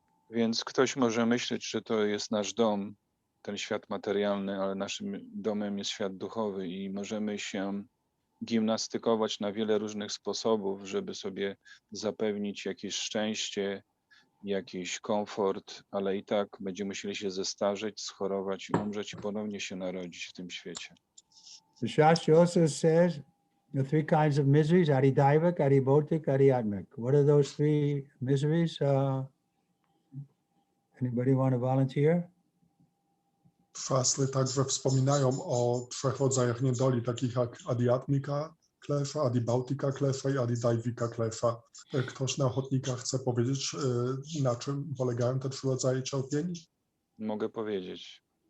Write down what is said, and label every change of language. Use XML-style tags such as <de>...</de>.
<pl>Więc ktoś może myśleć, że to jest nasz dom, ten świat materialny, ale naszym domem jest świat duchowy i możemy się gimnastykować na wiele różnych sposobów, żeby sobie zapewnić jakieś szczęście, jakiś komfort, ale i tak będziemy musieli się zestarzeć, schorować, umrzeć i ponownie się narodzić w tym świecie.</pl> <en>The Shastra also says the three kinds of miseries, Adidaivic, Adibautic, Adiatmic. What are those three miseries? Anybody want to volunteer?</en> <pl>Szastry także wspominają o trzech rodzajach niedoli, takich jak adiatmika klesza, adibautika klesza i adidaivika klesza. Ktoś na ochotnika chce powiedzieć, na czym polegają te trzy rodzaje cierpień? Mogę powiedzieć.</pl>